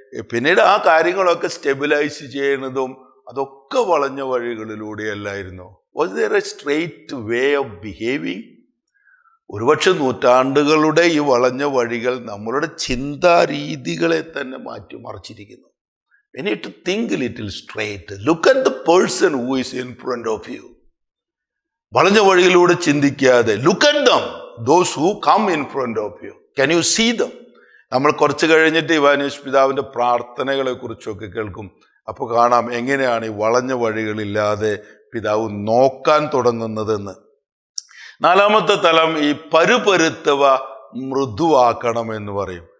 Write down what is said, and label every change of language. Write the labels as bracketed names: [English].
[Malayalam] പിന്നീട് ആ കാര്യങ്ങളൊക്കെ സ്റ്റെബിലൈസ് ചെയ്യുന്നതും അതൊക്കെ വളഞ്ഞ വഴികളിലൂടെയല്ലായിരുന്നു. [English] Was there a straight way of behaving? [Malayalam] ഒരുപക്ഷെ നൂറ്റാണ്ടുകളുടെ ഈ വളഞ്ഞ വഴികൾ നമ്മളുടെ ചിന്താരീതികളെ തന്നെ മാറ്റിമറിച്ചിരിക്കുന്നു. [English] We need to think a little straight. Look at the person who is in front of you. [Malayalam] വളഞ്ഞ വഴിയിലൂടെ ചിന്തിക്കാതെ [English] look at them, those who come in front of you. Can you see them? [Malayalam] നമ്മൾ കുറച്ച് കഴിഞ്ഞിട്ട് ഇവാനിയോസ് പിതാവിൻ്റെ പ്രാർത്ഥനകളെ കുറിച്ചൊക്കെ കേൾക്കും. അപ്പോൾ കാണാം എങ്ങനെയാണ് ഈ വളഞ്ഞ വഴികളില്ലാതെ പിതാവ് നോക്കാൻ തുടങ്ങുന്നതെന്ന്. 4-ാമത്തെ തലം ഈ പരുപരുത്തവ മൃദുവാക്കണം എന്ന് പറയും.